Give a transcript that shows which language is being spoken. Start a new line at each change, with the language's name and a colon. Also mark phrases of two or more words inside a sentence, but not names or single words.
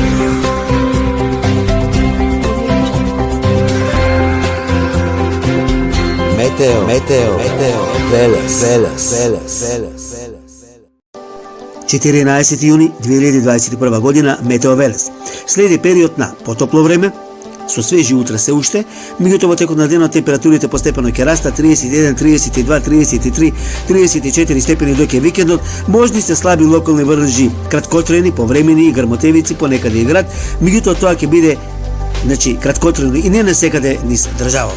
Macedonian: Meteo, Veles. 14 juni 2021 godina, Meteo Veles. Sledi period na потопло време, со свежи утра се уште, меѓутоа во текот на денот температурите постепено ќе растат 31, 32, 33, 34 степени до ќе викендот, можни се слаби локални врнежи, краткотрени, повремени и грмотевици понекаде и град, меѓутоа тоа ќе биде краткотрено и не насекаде низ држава.